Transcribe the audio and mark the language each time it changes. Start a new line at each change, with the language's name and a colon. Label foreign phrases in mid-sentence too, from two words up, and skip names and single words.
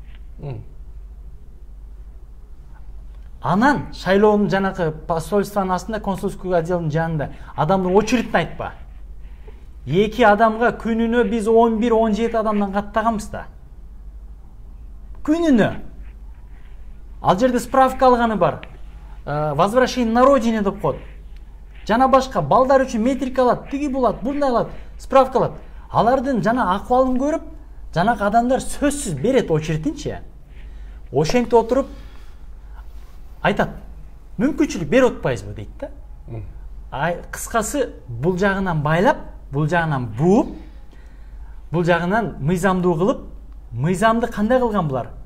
Kyrgyz: Анан шайлоонун жанагы посольствонун астында, консулский отделдин жанында адамдын очередин айтпа. 2 адамга күнүнө биз 11-17 адамдан каттаганбыз да. Күнүнө. Ал жерде справка алганы бар.
Russian: Возвращение на родине
Kyrgyz: деп коет. Жана башка балдар үчүн метрика алат, тиги болот, мындай алат, справка алат. Алардын жана акыбалын көрүп, жанагы адамдар сөзсүз берет очерединчи. Ошентип отуруп айтат. Мүмкүнчүлүк берип атпайбызбы дейт да. Кыскасы бул жагынан байлап, бул жагынан бууп, бул жагынан мыйзамдуу кылып, мыйзамды кандай кылган булар?